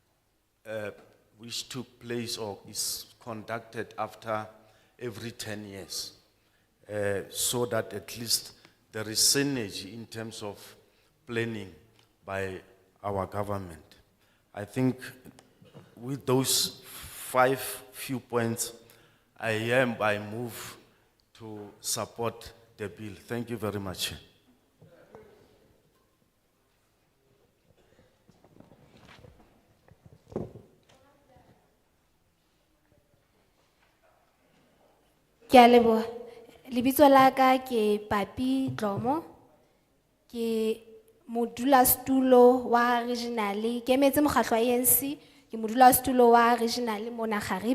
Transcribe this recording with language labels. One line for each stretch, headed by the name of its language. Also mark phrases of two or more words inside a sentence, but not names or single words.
English: place or is conducted after every 10 years, so that at least there is synergy in terms of planning by our government. I think with those 5 few points, I move to support the bill. Thank you very much.
Southern Sotho: Ke a leboha. Lebitso la ka ke Papi Dlomo. Ke modulasetulo wa regional, ke emetse mokgatlo wa ANC, ke modulasetulo wa regional mona Garib.